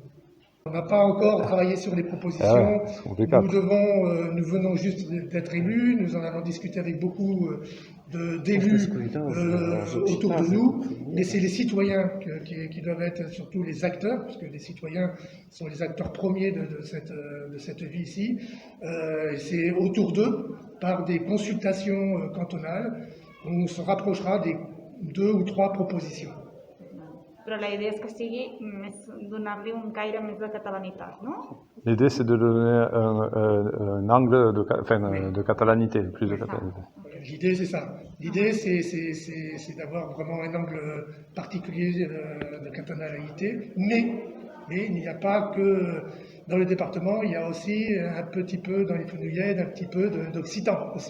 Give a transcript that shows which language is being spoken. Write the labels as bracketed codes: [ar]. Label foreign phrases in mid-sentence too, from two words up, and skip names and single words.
[fr] On n'a pas encore travaillé sur les propositions, nous venons juste d'être élus, nous en avons discuté avec beaucoup d'élus autour de nous, mais c'est les citoyens qui doivent être surtout les acteurs, puisque les citoyens sont les acteurs premiers de cette vie ici. C'est autour d'eux, par des consultations cantonales, on se rapprochera des 2 ou 3 propositions. [ca] Però la idea és que sigui donar-li un caire més de catalanitat, no? [fr] L'idée, c'est de donner un angle de catalanité, plus de catalanité. L'idée, c'est ça. L'idée, c'est d'avoir vraiment un angle particulier de catalanité, mais il n'y a pas que dans le département, il y a aussi un petit peu dans les Fenouillèdes, un petit peu d'occitan aussi.